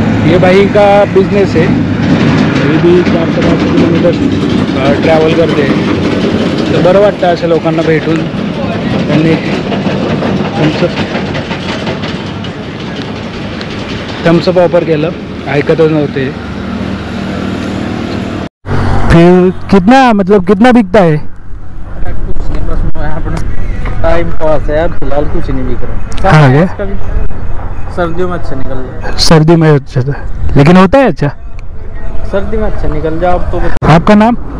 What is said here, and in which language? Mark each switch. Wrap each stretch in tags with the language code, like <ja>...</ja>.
<hi>ये भाई का बिजनेस है, ये भी 400-500 किलोमीटर ट्रॅव्हल करते।</hi> <mr>तर बरं वाटतं अशा लोकांना भेटून। त्यांनी थम्सअप ऑफर केलं, ऐकतच नव्हते।</mr> <hi>फिर कितना बिकता है? कुछ नहीं, बस अपना टाइम पास है। फिलहाल कुछ नहीं बिक रहा। हाँ क्या? सर्दियों में अच्छा निकल जाए। सर्दी में अच्छा था, लेकिन होता है अच्छा। सर्दी में अच्छा निकल जाए। अब तो आपका नाम?</hi>